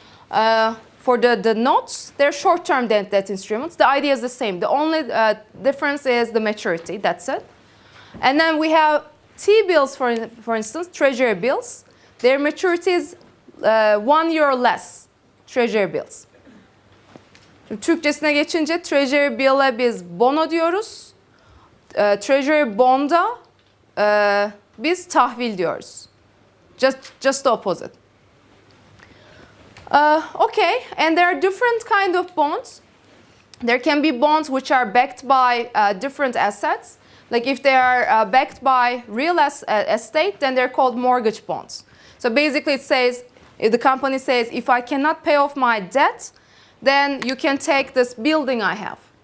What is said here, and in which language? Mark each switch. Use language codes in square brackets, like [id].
[en] For the notes, they're short-term debt instruments. The idea is the same. The only difference is the maturity. That's it. And then we have T-bills, for instance, treasury bills. Their maturity is 1 year or less, treasury bills. [tr] Şimdi Türkçesine geçince treasury bill'e biz bono diyoruz. Treasury bond'a biz tahvil diyoruz. [en] Just the opposite. Okay, and there are different kind of bonds. There can be bonds which are backed by different assets. Like if they are backed by real estate, then they're called mortgage bonds. So basically it says, if the company says, if I cannot pay off my debt, then you can take this building I have.